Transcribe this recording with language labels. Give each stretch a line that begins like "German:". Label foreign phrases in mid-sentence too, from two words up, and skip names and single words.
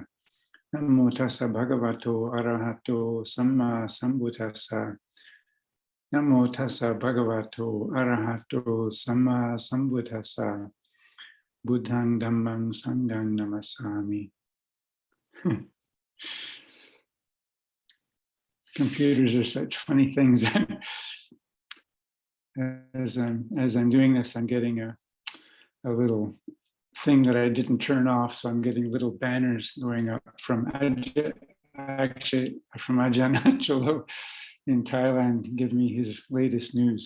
Pali: Namo tassa bhagavato arahato samma sambuddhassa. Namo tassa bhagavato arahato samma sambuddhassa. Buddhang dhammang sanghang namasami.
English: Computers are such funny things. As I'm doing this, I'm getting a little thing that I didn't turn off, so I'm getting little banners going up from Ajahn Cholo in Thailand, give me his latest news.